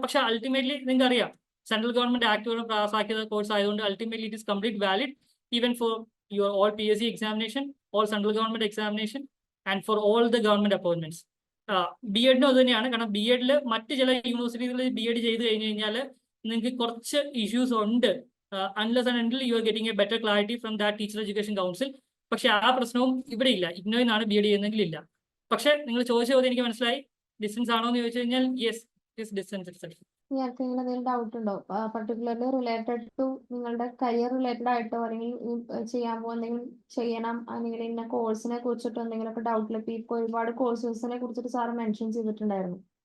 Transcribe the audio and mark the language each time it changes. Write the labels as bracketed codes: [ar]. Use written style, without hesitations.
[ml] പക്ഷെ അൾട്ടിമേറ്റ്ലി നിങ്ങൾക്ക് അറിയാം സെൻട്രൽ ഗവൺമെന്റ് ആക്ടുകൾ പാസ്സാക്കിയ കോഴ്സ് ആയതുകൊണ്ട് [en] Ultimately it is complete valid even for your all PSC examination, all central government examination and for all the government appointments. [ml] BEd അത് തന്നെയാണ്. കാരണം BEdൽ മറ്റ് ചില യൂണിവേഴ്സിറ്റികളിൽ BEd ചെയ്ത് കഴിഞ്ഞ് കഴിഞ്ഞാൽ നിങ്ങൾക്ക് കുറച്ച് ഇഷ്യൂസ് ഉണ്ട്. [en] Unless and until you are getting a better clarity from that teacher education council. [ml] പക്ഷെ ആ പ്രശ്നവും ഇവിടെ ഇല്ല. ഇഗ്നോയിൽ നിന്നാണ് BEd ചെയ്യുന്നതെങ്കിൽ ഇല്ല. പക്ഷെ നിങ്ങൾ ചോദിച്ച ചോദ്യം എനിക്ക് മനസ്സിലായി. ഡിസ്റ്റൻസ് ആണോ എന്ന് ചോദിച്ചു കഴിഞ്ഞാൽ [en] Yes, it distance itself. [ml] നിങ്ങൾക്ക് എന്തെങ്കിലും ഡൗട്ട് ഉണ്ടോ പർട്ടിക്കുലർലി റിലേറ്റഡ് ടു നിങ്ങളുടെ കരിയർ റിലേറ്റഡ് ആയിട്ടോ അല്ലെങ്കിൽ ചെയ്യാൻ പോകുന്നെങ്കിലും ചെയ്യണം അല്ലെങ്കിൽ ഇന്ന കോഴ്സിനെ കുറിച്ചിട്ടോ എന്തെങ്കിലുമൊക്കെ ഡൗട്ടിൽ ഇപ്പോൾ ഒരുപാട് കോഴ്സസിനെ കുറിച്ചിട്ട് സാറ് മെൻഷൻ ചെയ്തിട്ടുണ്ടായിരുന്നു.